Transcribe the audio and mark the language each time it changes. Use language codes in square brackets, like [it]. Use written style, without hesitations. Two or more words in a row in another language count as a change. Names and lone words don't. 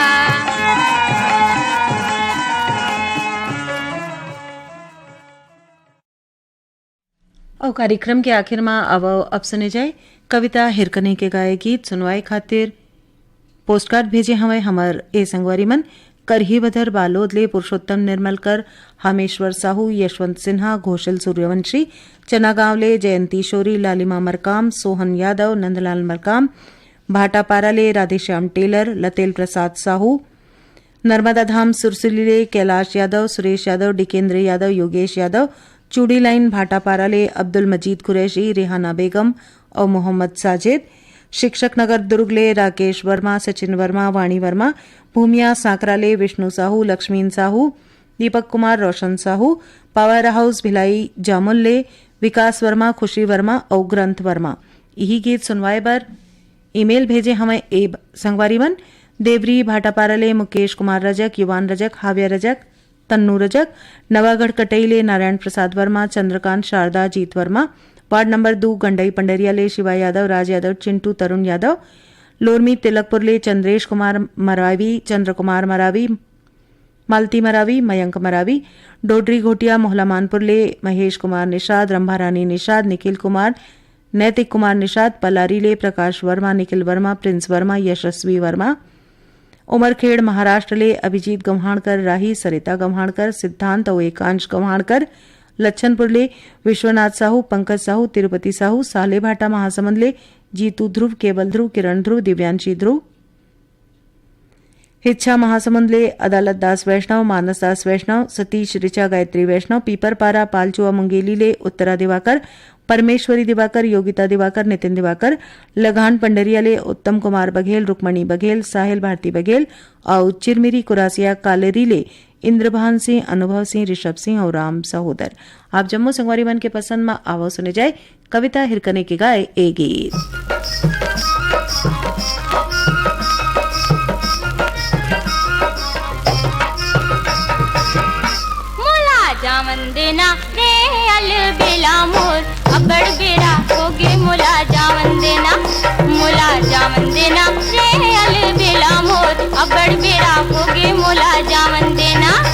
[hne] और कार्यक्रम के आखिर में अब सुने जाए कविता हिरकने के गाए गीत सुनवाए खातिर पोस्टकार्ड भेजे हमें हमार ए संगवारी मन करही बधर बालोदले पुरुषोत्तम निर्मलकर हामेश्वर साहू यशवंत सिन्हा घोषल सूर्यवंशी चनागांवले जयंती शोरी लालिमा मरकाम सोहन यादव नंदलाल मरकाम भाटापाराले राधेश्याम टेलर लतेल प्रसाद साहू नर्मदा धाम सुरसुलीले कैलाश यादव सुरेश यादव डिकेंद्र यादव योगेश यादव चूड़ी लाइन भाटापाराले अब्दुल मजीद कुरैशी रेहाना बेगम और मोहम्मद साजिद शिक्षक नगर दुर्गले राकेश वर्मा सचिन वर्मा वाणी वर्मा भूमिया सांकराले विष्णु साहू लक्ष्मीन साहू दीपक कुमार रोशन साहू पावर हाउस भिलाई जामुल्ले विकास वर्मा खुशी वर्मा और ग्रंथ वर्मा यही गीत सुनवाए बर ईमेल भेजे हमें ए संगवारी मन देवरी भाटापाराले मुकेश कुमार रजक युवान रजक हाव्या रजक तन्नू रजक नवागढ़ कटईले नारायण प्रसाद वर्मा चंद्रकांत शारदा जीत वर्मा वार्ड नंबर 2 गंडई पंडरियाले शिवा यादव राज यादव चिंटू तरुण यादव लोरमी तिलकपुरले चंद्रेश कुमार मरावी चंद्र कुमार मरावी मालती मरावी मयंक मरावी डोडरी घोटिया मोहला मानपुरले महेश कुमार निषाद रंभारानी निषाद निखिल कुमार नैतिक कुमार निषाद पलारीले प्रकाश वर्मा निखिल वर्मा प्रिंस वर्मा यशस्वी वर्मा उमरखेड़ महाराष्ट्रले अभिजीत गव्हाणकर राही सरिता गव्हाणकर सिद्धांत और एकांश गव्हाणकर लच्छनपुरले विश्वनाथ साहू पंकज साहू तिरुपति साहू साले भाटा महासमंदले जीतू ध्रुव केवल ध्रुव किरण ध्रुव दिव्यांशी ध्रुव हिच्छा महासमुंदले अदालत दास वैष्णव मानस दास वैष्णव सतीश ऋचा गायत्री वैष्णव पीपरपारा पालचुआ मुंगेलीले उत्तरा दिवाकर परमेश्वरी दिवाकर योगिता दिवाकर नितिन दिवाकर लगान पंडरियाले उत्तम कुमार बघेल रुक्मणी बघेल साहिल भारती बघेल और चिरमिरी कुरासिया कालेरीले इंद्रभान सिंह अनुभव सिंह ऋषभ सिंह और राम सहोदर। आप जम्मू संगवारी मन के पसंद में आवो सुने जाए कविता हिरकने के गाए ए गीत। जावन देना रे अल बेला मोर अबड़ बेरा होगे मुला जावन देना मुला जावन देना रे अल बेला मोर अबड़ बेरा होगे मुला जावन देना।